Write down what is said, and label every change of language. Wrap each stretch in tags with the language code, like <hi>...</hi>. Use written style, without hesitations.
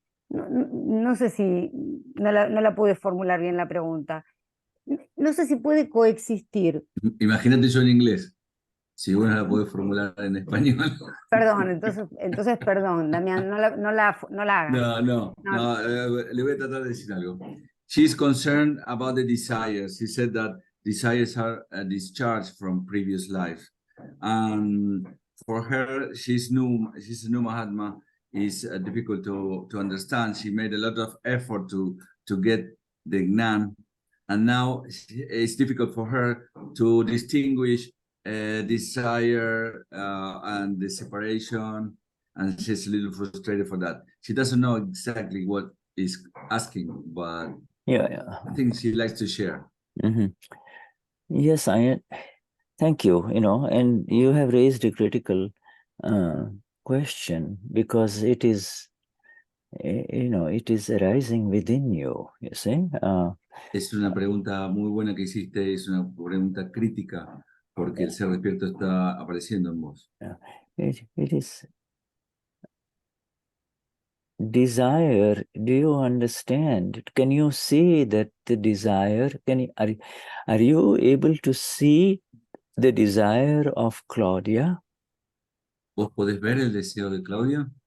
<es>No sé si no la pude formular bien la pregunta. No sé si puede coexistir. Imagínate yo en inglés. Si uno la puede formular en español. Perdón, entonces perdón, Damián, no la hagas. No, le voy a tratar de decir algo.</es> <en>She's concerned about the desires. She said that desires are a discharge from previous life. For her, she's a new Mahatma. It's difficult to understand. She made a lot of effort to get the Gnan, and now it's difficult for her to distinguish desire and the separation, and she's a little frustrated for that. She doesn't know exactly what is asking, but yeah. I think she likes to share. Mm-hmm. Yes, thank you. And you have raised a critical question, because it is, it is arising within you. You see.</en> <es>Es una pregunta muy buena que hiciste. Es una pregunta crítica, porque el ser despierto está apareciendo en vos.</es> <en>It is desire. Do you understand? Can you see that the desire? Are you able to see the desire of Claudia?</en> <es>¿Vos podés ver el deseo de Claudia?</es>